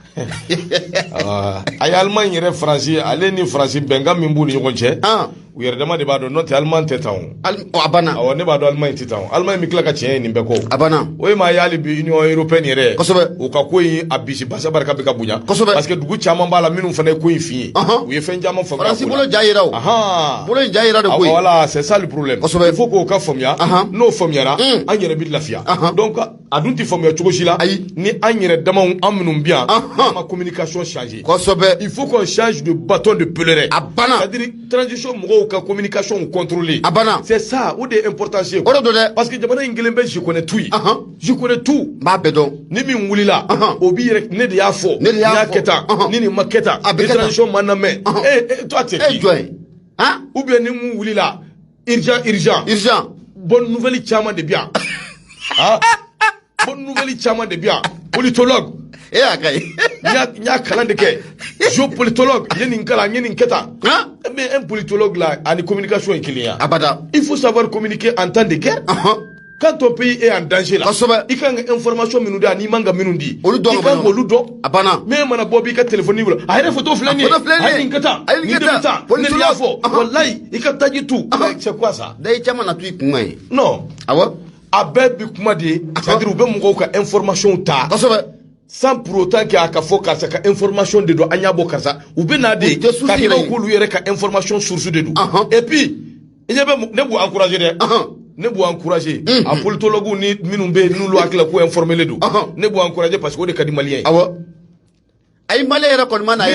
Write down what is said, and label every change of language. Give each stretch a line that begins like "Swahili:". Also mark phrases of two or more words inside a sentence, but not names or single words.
Bambara: a ye Allemagne yɛrɛ Faransi ale ni Faransi bɛnkan min b'u ni ɲɔgɔn cɛ u yɛrɛ dama de b'a dɔn n'o tɛ Allemagne tɛ tan o a banna awɔ ne b'a dɔn Allemagne tɛ tan o Allemagne bɛ tila ka tiɲɛ ye nin bɛɛ kɔ a banna o ye maa ye hali bi Union européenne yɛrɛ kosɛbɛ u ka ko in a bisi basa barika bɛ ka bonya kosɛbɛ
French: parce que
Bambara: dugu caman b'a la minnu fana ye ko in fin ye u ye fɛn caman faamuya Faransi bolo ja yira o bolo in ja yira de koyi
French: voilà c'est ça le problème
Bambara: kosɛbɛ
French: il faut
Bambara: k'o ka faamuya n'o faamuyara an yɛrɛ bɛ lafiya donc a dun tɛ faamuya cogo si la ni an yɛrɛ damaw an minnu bɛ yan an ma
French: communication changer
Bambara: kosɛbɛ
French: il faut qu'on change de bâton de pèlerin
Bambara: a banna
French: c'est-à-dire transition
Bambara: mɔgɔw ka
French: communication contrôler
Bambara: a banna
French: c'est ça
Bambara: o de ye importance ye o de don dɛ
French: parce que
Bambara: jamana in kelen bɛ
French: je connais tout
Bambara: ye
French: je connais tout
Bambara: n b'a bɛɛ dɔn ni min wulila o b'i yɛrɛ ne de y'a fɔ ne y'a kɛ tan ni nin ma kɛ tan ni transition ma na mɛn
French: toi t'es qui
Bambara: jɔn ye
French: ou bien
Bambara: ni mun wulila urgent
French: bonne nouvelle
Bambara: caman de bi yan
French: bonne nouvelle
Bambara: caman de bi yan politologue a ka ɲi n y'a kalan de kɛ géopolitologue n ye nin kalan n ye nin kɛ tan
French: mais un politologue là
Bambara: ani communication ye kelen ya abada
French: il faut savoir communiquer en temps de guerre quand ton pays est en danger là
Bambara: i kan ka information minnu di ani man ka minnu di i kan k'olu dɔn a banna mais mana bɔ b'i ka téléphone bolo a yɛrɛ photo filɛ nin ye a ye nin kɛ tan nin de bɛ tan ne de y'a fɔ walayi i ka taji tu
French: c'est quoi ça
Bambara: da i caman na to i kun ye non awɔ a bɛɛ bi kuma de ye c'est-à-dire u bɛ mɔgɔw ka information ta kosɛbɛ
French: sans pour autant que
Bambara: a ka fɔ karisa ka information de don an y'a bɔ karisa u bɛ na de ka kɛ k'olu yɛrɛ ka
French: information source
Bambara: de don
French: et puis
Bambara: i ɲɛ bɛ ne b'u encourager dɛ ne b'u encourager a politologue ni minnu bɛ yen n'olu hakili ko informé don ne b'u encourager
French: parce que
Bambara: o de ka di maliyɛn ye awɔ ayi maliyɛn yɛrɛ kɔni ma na ye